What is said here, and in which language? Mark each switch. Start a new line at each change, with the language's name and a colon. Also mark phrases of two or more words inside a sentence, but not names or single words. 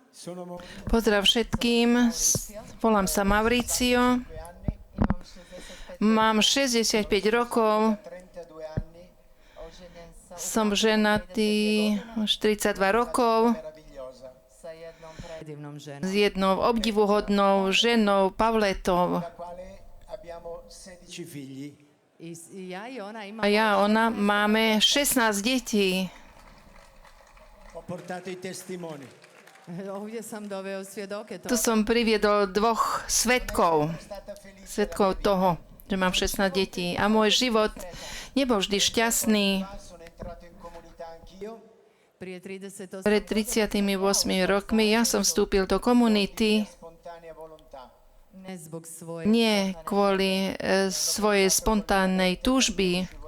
Slovak: Pozdrav všetkým, volám sa Mauricio, mám 65 rokov, som ženatý už 32 rokov
Croatian: Divnom s ženom.
Slovak: jednou obdivuhodnou ženou Pavletou.
Italian: Abbiamo 16 figli.
Croatian: I ja i ona imamo...
Slovak: A ja a ona máme 16 detí.
Italian: Ho portato i testimoni.
Croatian: Ovdje sam doveo svjedoke
Slovak: Tu som priviedol dvoch svetkov toho, že mám 16 detí. A môj život nebol vždy šťastný. Pred 38 rokmi ja som vstúpil do komunity nie kvôli svojej spontánnej túžby.